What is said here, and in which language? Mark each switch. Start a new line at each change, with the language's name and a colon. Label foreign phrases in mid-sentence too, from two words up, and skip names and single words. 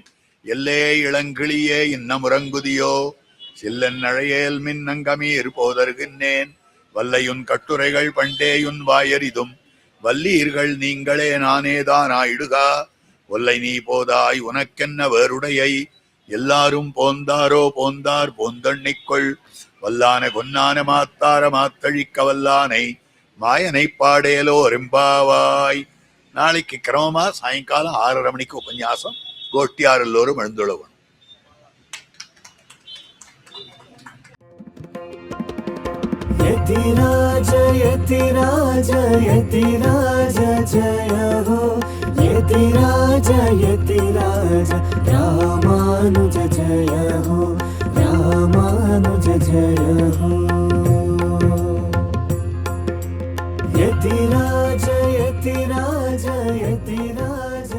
Tamil: எல்லே இளங்கிளியே இன்னமுறங்குதியோ சில்லன் அழையேல் மின்னங்கமீர் போதருகின்றேன் வல்லையுன் கட்டுரைகள் பண்டேயுன் வாயரிதும் வல்லீர்கள் நீங்களே நானேதான் ஆயிடுகா ஒல்லை நீ போதாய் உனக்கென்ன வேறுடையை எல்லாரும் போந்தாரோ போந்தார் போந்தண்ணிக்குள் வல்லான கொன்னான மாத்தார மாத்தழிக்க வல்லானை மாயனை பாடேலோ ரெம்பாவாய். நாளைக்கு கிரமமா சாயங்காலம் 6:30 மணிக்கு உபன்யாசம். கோஷ்டியார் எல்லோரும் எழுந்துள்ளவன்.
Hindi: यतिराज यतिराज यतिराज जय हो यतिराज यतिराज रामानुज जय हो रामानुज जय हो यतिराज यतिराज यतिराज